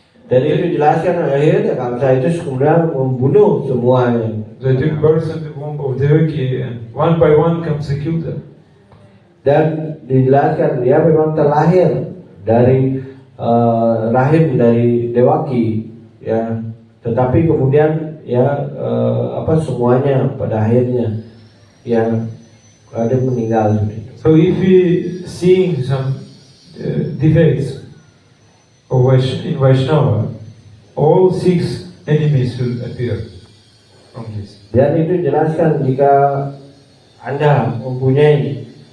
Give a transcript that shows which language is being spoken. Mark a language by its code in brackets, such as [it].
[id] Dan itu dijelaskan akhirnya Kamsa itu kemudian membunuh semuanya. [en] They took birth in the womb of Devaki and one by one comes to kill them. [id] Dan dijelaskan dia memang terlahir dari rahim dari Devaki ya, tetapi kemudian ya semuanya pada akhirnya ya ada meninggal. [en] So if we seeing some defects of in Vaishnava, all 6 enemies will appear from this. [id] Dan itu jelaskan jika Anda mempunyai